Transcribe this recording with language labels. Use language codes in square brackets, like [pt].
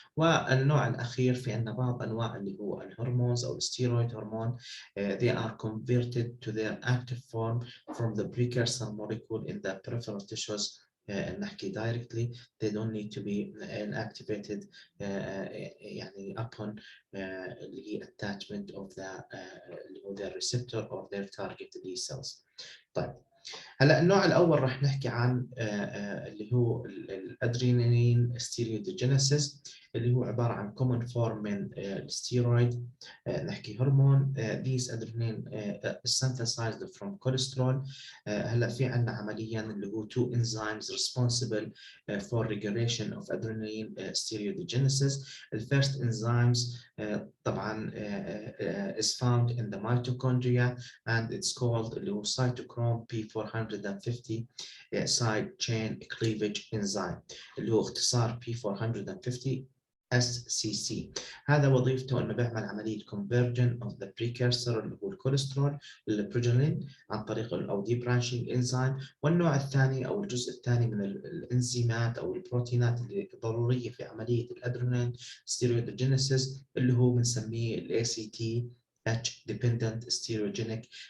[ar] والنوع الأخير في عنا بعض أنواع اللي هو الهرمونز أو الستيرويد هرمون [en] they are converted to their active form from the precursor molecule in the peripheral tissues. [ar] نحكي [en] directly they don't need to be inactivated [ar] يعني [en] upon [ar] اللي هي [en] attachment of the [ar] اللي هو [en] their receptor or their target these cells. [ar] طيب هلا النوع الاول راح نحكي عن اللي هو الادرينالين ستيريودوجينيسيس اللي هو عباره عن [en] common form [ar] من الستيرويد نحكي هرمون. [en] these adrenaline is synthesized from cholesterol. [ar] هلا في عندنا عمليا اللي هو [en] two enzymes responsible for regulation of adrenaline steroidogenesis. The first enzymes [ar] طبعا [en] is found in the mitochondria and it's called [ar] اللي هو [en] cytochrome P450 side chain cleavage enzyme اللي هو [ar] اختصار [en] P450 SCC. [ar] هذا وظيفته انه بيعمل عمليه [en] conversion of the precursor [ar] اللي هو الكوليسترول للبروجلين عن طريق او دي برانشنج انزيم. والنوع الثاني او الجزء الثاني من الانزيمات او البروتينات اللي ضروريه في عمليه الادرينالين ستيريودوجينيسيس اللي هو بنسميه ال [en] ACTH dependent steroidogenic